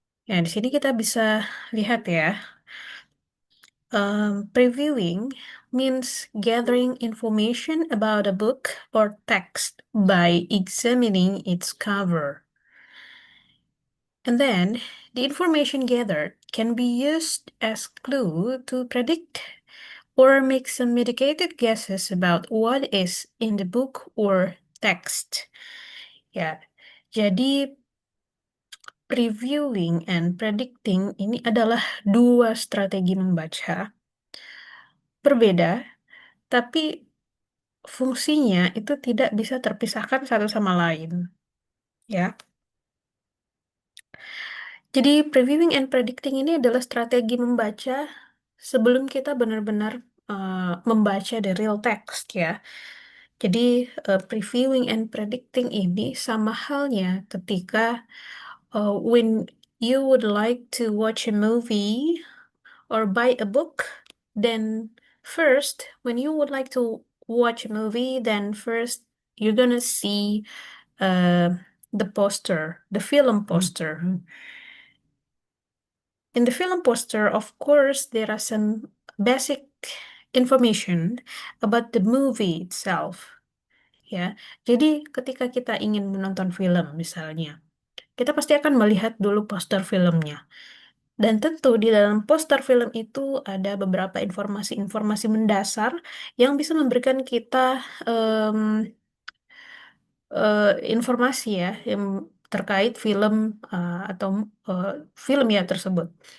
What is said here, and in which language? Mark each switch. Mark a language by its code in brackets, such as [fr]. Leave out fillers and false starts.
[id] Ya, di sini kita bisa lihat ya. [en] Previewing means gathering information about a book or text by examining its cover. And then, the information gathered can be used as clue to predict or make some educated guesses about what is in the book or text. [id] Ya, jadi previewing and predicting ini adalah dua strategi membaca berbeda, tapi fungsinya itu tidak bisa terpisahkan satu sama lain, ya. Jadi previewing and predicting ini adalah strategi membaca sebelum kita benar-benar membaca [en] the real text, [id] ya. Jadi previewing and predicting ini sama halnya ketika [en] when you would like to watch a movie or buy a book, then first, when you would like to watch a movie, then first you're gonna see uh, the poster, the film poster. In the film poster, of course, there are some basic information about the movie itself. [id] Ya, jadi ketika kita ingin menonton film misalnya, kita pasti akan melihat dulu poster filmnya. Dan tentu di dalam poster film itu ada beberapa informasi-informasi mendasar yang bisa memberikan kita informasi ya yang terkait film atau eh, film ya tersebut.